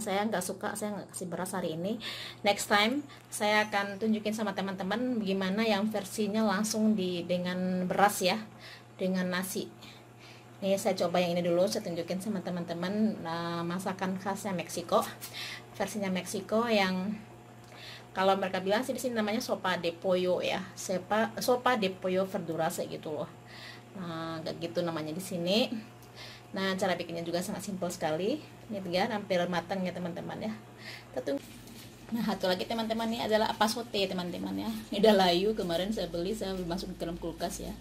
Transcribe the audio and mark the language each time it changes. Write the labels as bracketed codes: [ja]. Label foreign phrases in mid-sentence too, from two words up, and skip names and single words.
[id] Saya nggak suka, saya nggak kasih beras hari ini. [en] Next time [id] saya akan tunjukin sama teman-teman gimana yang versinya langsung dengan beras ya, dengan nasi. Nih saya coba yang ini dulu, saya tunjukin sama teman-teman masakan khasnya Meksiko, versinya Meksiko yang kalau mereka bilang sih di sini namanya [es] sopa de pollo [id] ya, [es] sopa de pollo verdurase [id] gitu loh. Nah kayak gitu namanya di sini. Nah cara bikinnya juga sangat simpel sekali. Ini kan hampir matang ya teman-teman ya. Kita tunggu. Nah satu lagi teman-teman, ini adalah apasote teman-teman ya. Ini udah layu, kemarin saya beli, saya masuk ke dalam kulkas ya.